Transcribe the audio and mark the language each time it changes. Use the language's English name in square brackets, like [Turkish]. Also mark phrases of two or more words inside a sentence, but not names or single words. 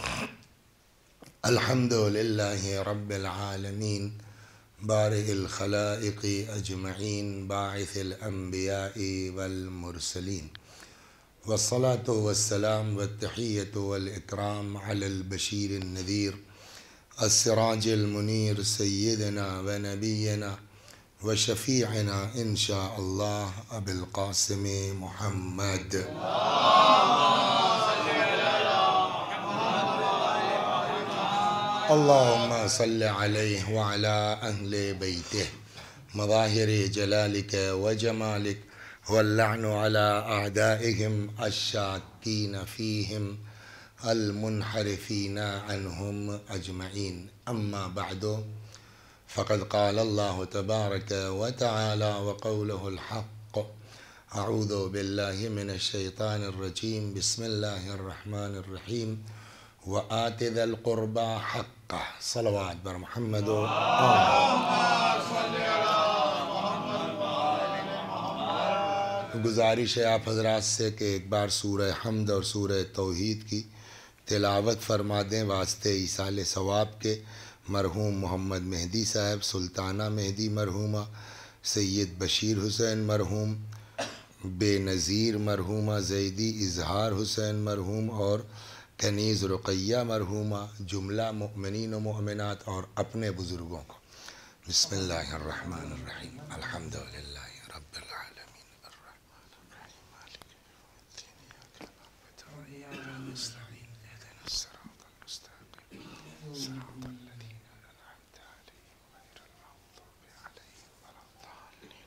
[Arabic] الحمد لله رب العالمين بارئ الخلائق أجمعين باعث الأنبياء والمرسلين والصلاة والسلام والتحية والإكرام على البشير النذير السراج المنير سيدنا ونبينا وشفيعنا إن شاء الله أبي القاسم محمد. اللهم صل عليه وعلى أهل بيته مظاهر جلالك وجمالك واللعن على أعدائهم الشاكين فيهم المنحرفين عنهم أجمعين. أما بعد فقد قال الله تبارك وتعالى وقوله الحق. أعوذ بالله من الشيطان الرجيم. بسم الله الرحمن الرحيم. وآت ذا القربى حقه. [Urdu] صلوات بر محمد. گزارش ہے آپ حضرات سے کہ ایک بار سورہ حمد اور سورہ توحید کی تلاوت فرما دیں واسطے ایصال ثواب کے. مرحوم محمد مہدی صاحب، سلطانہ مہدی مرحومہ، سید بشیر حسین مرحوم، بے نظیر مرحومہ، زیدی اظہار حسین مرحوم اور کنیز رقیہ مرحومہ، جملہ مومنین و مومنات اور اپنے بزرگوں کو. [Arabic] بسم الله الرحمن الرحيم. الحمد لله رب العالمين الرحمن الرحيم مالك يوم الدين إياك نعبد وإياك نستعين اهدنا الصراط المستقيم صراط الذين أنعمت عليهم غير المغضوب عليهم ولا الضالين.